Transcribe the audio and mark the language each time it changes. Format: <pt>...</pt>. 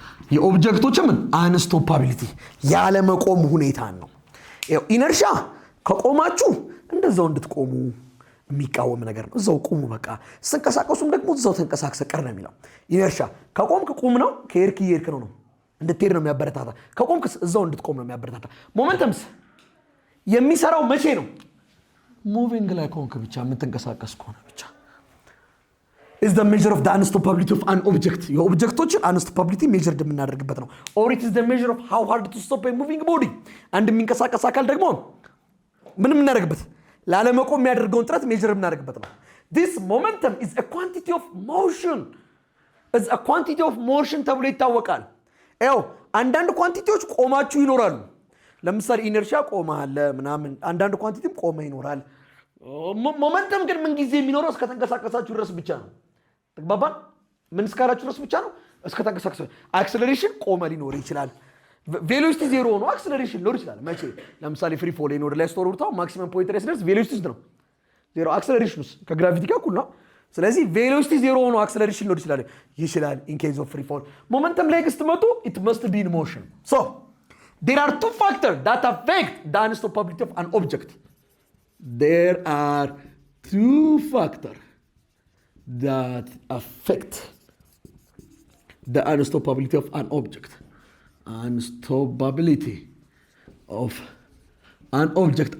<am>የኦብጀክቶች ምን አንስቶፓቢሊቲ ያለ መቆም ሁኔታ ነው። ኢነርሻ ከቆማችሁ እንደዛው እንድትቆሙ የሚቃወም ነገር ነው። እዛው ቁሙ በቃ። ስትንቀሳቀሱም ደግሞ እዛው ተንቀሳቅሰ ቀር ነው የሚለው። ኢነርሻ ከቆምክ ቁም ነው፣ ከሄድክ እየሄድክ ነው እንድትሄድ ነው የሚያበረታታ። ከቆምክስ እዛው እንድትቆም ነው የሚያበረታታ። ሞመንተምስ የሚሰራው መቼ ነው? ሙቪንግ ላይ ከሆንክ ብቻ፣ የምትንቀሳቀስ ከሆነ ብቻ።</am> <en>is the measure of the unstoppability of an object.</en> <am>የኦብጀክቶችን unstoppability measured የምናደርግበት ነው።</am> <en>or it is the measure of how hard to stop a moving body.</en> <am>አንድ የሚንቀሳቀስ አካል ደግሞ ምን የምናደርግበት? ላለመቆም የሚያደርገውን ጥረት ሜጀር የምናደርግበት ነው።</am> <en>this momentum is a quantity of motion. is a quantity of motion</en> <am>ተብሎ ይታወቃል። አንዳንድ ኳንቲቲዎች ቆማችሁ ይኖራሉ። ለምሳሌ ኢነርሺያ ቆመሃል ምናምን፣ አንዳንድ ኳንቲቲም ቆመ ይኖራል። ሞመንተም ግን ምን ጊዜ የሚኖረው እስከተንቀሳቀሳችሁ ድረስ ብቻ ነው። ተግባባን? ምን እስካላችሁ ድረስ ብቻ ነው፣ እስከተንቀሳቀሳችሁ። አክሰለሬሽን ቆመ ሊኖር ይችላል። ቬሎሲቲ ዜሮ ሆኖ አክሰለሬሽን ሊኖር ይችላል። መቼ? ለምሳሌ ፍሪ ፎል ወደ ላይ ስትወርድ ብታው ማክሲመም ፖይንት ላይ ሲደርስ ቬሎሲቲ ነው ዜሮ፣ አክሰለሬሽንስ ከግራቪቲ ጋር እኩል ነው። ስለዚህ ቬሎሲቲ ዜሮ ሆኖ አክሰለሬሽን ሊኖር ይችላል</am> <en>in case of free fall።</en> <am>ሞመንተም ላይ ስትመጡ</am> <en>it must be in motion. So there are two factors that affect the unstoppability of an object. There are two factors that affect the unstoppability of an object. Unstoppability of an object.</en>